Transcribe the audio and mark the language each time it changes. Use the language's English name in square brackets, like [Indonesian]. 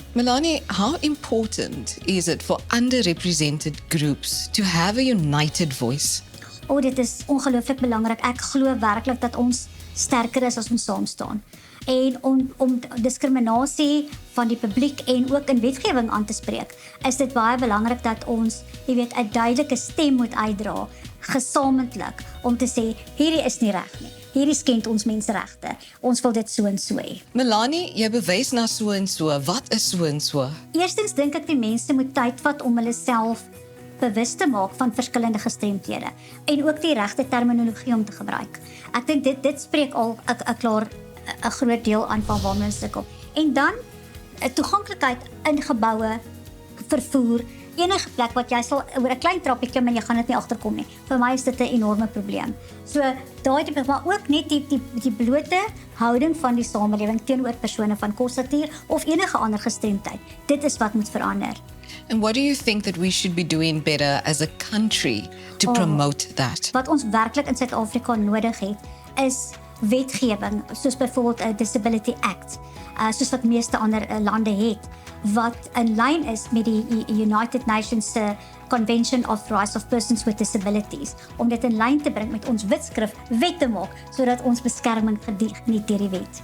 [English] Melanie, how important is it for underrepresented groups to have a united voice? [Afrikaans] Dit is ongelooflik belangrik. Ek glo werklik dat ons sterker is as ons saam staan. En om diskriminasie van die publiek en ook in wetgewing aan te spreek, is dit baie belangrik dat ons, jy weet, 'n duidelike stem moet uitdra, gesamentlik, om te sê, hierdie is nie reg nie. Hierdie skend ons menseregte. Ons wil dit so en so hê. Melanie, jy bewys na so en so. Wat is so en so? Eerstens dink ek die mense moet tyd vat om hulle self bewus te maak van verskillende gestremdhede en ook die regte terminologie om te gebruik. Ek dink dit spreek al 'n klaar 'n groot deel aan van waar mense kom. En dan 'n toeganklikheid in geboue, vervoer, enige plek wat jy sal oor 'n klein trappie klim en jy gaan dit nie agterkom nie. Vir my is dit 'n enorme probleem. So daai tipe, maar ook net die blote houding van die samelewing teenoor persone van kort statuur of enige ander gestremdheid. Dit is wat moet verander. [English] And what do you think that we should be doing better as a country to promote that? [Afrikaans] Wat ons werklik in Suid-Afrika nodig het, is wetgewing, soos byvoorbeeld 'n Disability Act, soos wat meeste ander lande het, wat in lyn is met die United Nations se Convention of Rights of Persons with Disabilities, om dit in lyn te bring met ons wetskrif wet te maak, sodat ons beskerming geniet deur die wet.